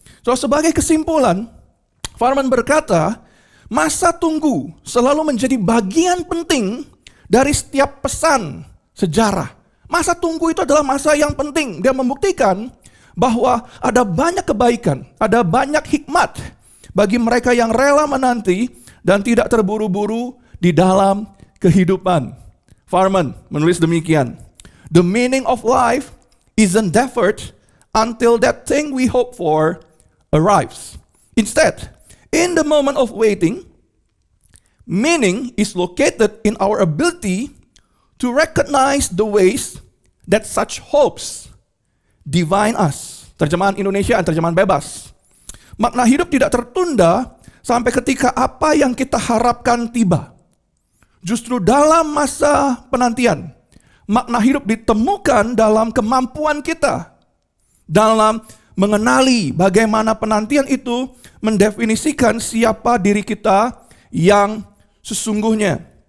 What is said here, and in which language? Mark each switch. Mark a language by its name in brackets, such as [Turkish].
[Indonesian] So, sebagai kesimpulan, Farman berkata, masa tunggu selalu menjadi bagian penting dari setiap pesan sejarah. Masa tunggu itu adalah masa yang penting. Dia membuktikan bahwa ada banyak kebaikan, ada banyak hikmat bagi mereka yang rela menanti dan tidak terburu-buru di dalam kehidupan. [English] Farman menulis demikian, "The meaning of life isn't deferred until that thing we hope for arrives. Instead, in the moment of waiting, meaning is located in our ability to recognize the ways that such hopes divine us." [Indonesian] Terjemahan Indonesia dan terjemahan bebas. Makna hidup tidak tertunda sampai ketika apa yang kita harapkan tiba. Justru dalam masa penantian, makna hidup ditemukan dalam kemampuan kita, dalam mengenali bagaimana penantian itu mendefinisikan siapa diri kita yang sesungguhnya.